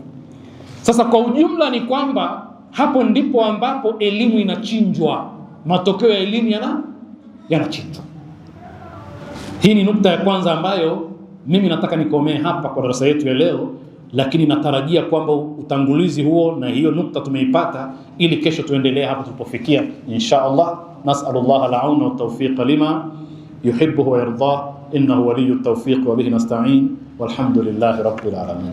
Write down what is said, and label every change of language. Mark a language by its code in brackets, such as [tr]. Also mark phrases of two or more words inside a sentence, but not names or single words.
[sw] Sasa kwa ujumla ni kwamba hapo ndipo ambapo elimu inachinjwa, matokeo ya elimu yanachinjwa. Hii ni nukta ya kwanza ambayo mimi nataka nikomee hapa kwa darasa yetu ya leo, lakini natarajia kwamba utangulizi huo na hiyo nukta tumeipata, ili kesho tuendelee hapo tulipofikia [ar] إن شاء الله. نسأل الله العون والتوفيق لما يحب ويرضى، إنه ولي التوفيق وبه نستعين، والحمد لله رب العالمين.